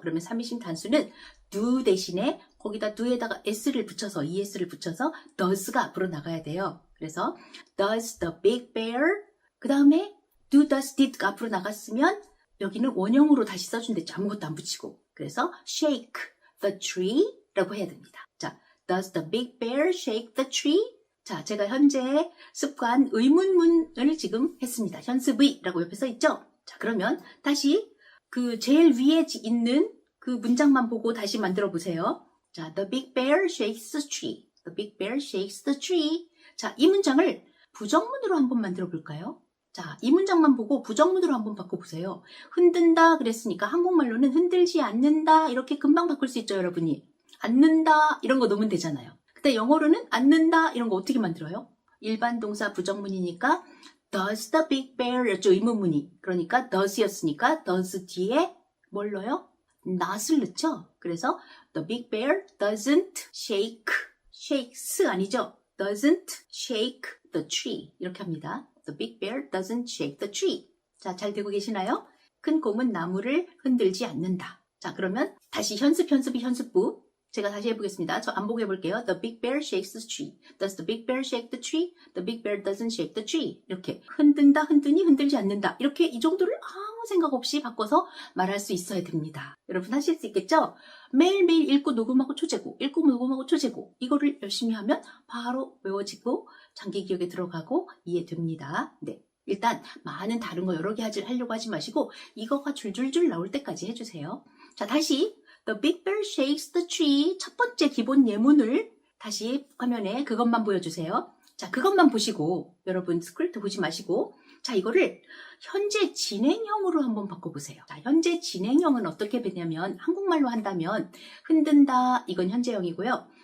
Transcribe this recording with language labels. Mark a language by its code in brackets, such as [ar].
[ko] 그러면 3인칭 단수는 do 대신에 거기다 do에다가 s를 붙여서 es를 붙여서 does가 앞으로 나가야 돼요. 그래서 [en] does the big bear [ko] 그 다음에 do, does, did가 앞으로 나갔으면 여기는 원형으로 다시 써준댔죠. 아무것도 안 붙이고. 그래서 shake the tree 라고 해야 됩니다. [en] 자, does the big bear shake the tree? [ko] 자, 제가 현재 습관 의문문을 지금 했습니다. 현습의라고 옆에 써 있죠? 자, 그러면 다시 그 제일 위에 있는 그 문장만 보고 다시 만들어 보세요. [en] 자, the big bear shakes the tree. The big bear shakes the tree. [ko] 자, 이 문장을 부정문으로 한번 만들어 볼까요? 자, 이 문장만 보고 부정문으로 한번 바꿔보세요. 흔든다 그랬으니까 한국말로는 흔들지 않는다 이렇게 금방 바꿀 수 있죠, 여러분이. 않는다 이런 거 넣으면 되잖아요. 근데 영어로는 않는다 이런 거 어떻게 만들어요? 일반 동사 부정문이니까 does the big bear 였죠, 의문문이. 그러니까 does였으니까 does 뒤에 뭘 넣어요? not을 넣죠. 그래서 [en] the big bear doesn't shake shakes [ko] 아니죠? [en] doesn't shake the tree. [ko] 이렇게 합니다. [en] The big bear doesn't shake the tree. [ko] 자, 잘 되고 계시나요? 큰 곰은 나무를 흔들지 않는다. 자, 그러면 다시 현습부. 제가 다시 해보겠습니다. 저 안보고 해볼게요. [en] The big bear shakes the tree. Does the big bear shake the tree? The big bear doesn't shake the tree. [ko] 이렇게 흔든다, 흔드니, 흔들지 않는다. 이렇게 이 정도를 아무 생각 없이 바꿔서 말할 수 있어야 됩니다. 여러분 하실 수 있겠죠? 매일매일 읽고 녹음하고 초제고, 읽고 녹음하고 초제고, 이거를 열심히 하면 바로 외워지고 장기 기억에 들어가고 이해됩니다. 네. 일단 많은 다른 거 여러 개 하려고 하지 마시고 이거가 줄줄줄 나올 때까지 해주세요. 자, 다시 [en] The big bear shakes the tree. [ko] 첫 번째 기본 예문을 다시 화면에 그것만 보여주세요. 자, 그것만 보시고 여러분 스크립트 보지 마시고 자, 이거를 현재 진행형으로 한번 바꿔보세요. 자, 현재 진행형은 어떻게 되냐면 한국말로 한다면 흔든다 이건 현재형이고요.